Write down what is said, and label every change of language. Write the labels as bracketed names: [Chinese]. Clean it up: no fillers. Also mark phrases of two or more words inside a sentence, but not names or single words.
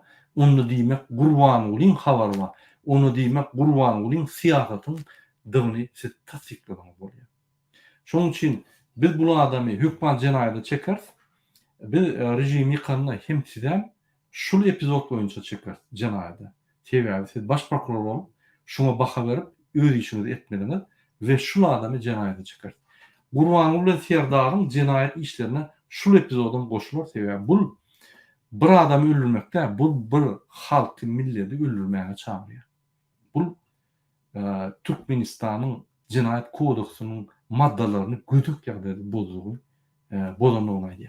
[Turkmen] Onu diýmek Gurbangulyň habary bar. Onu diýmek Gurbangulyň siýasatyň dygyny siz tasdiklaýan bolýar. Şonuň üçin biz bu adamy hökman jenaýata çekers, biz rejim ýykanyna hem sizden şul epizod boýunça çeker jenaýata. Sebebi siz baş prokuror bolup şuna baha berip öz işinizi etmediniz ve şul adamy jenaýata çeker. Gurbanguly Serdaryň jenaýat işlerine şul epizodun goşulur. Sebebi bu bir adamy öldürmekde, bu bir halky milleti öldürmäge çagyrýar. Bu Türkmenistanyň jenaýat kodeksiniň maddalaryny güdük ýagdaýda bozdugy bozanlygyna aýdýar.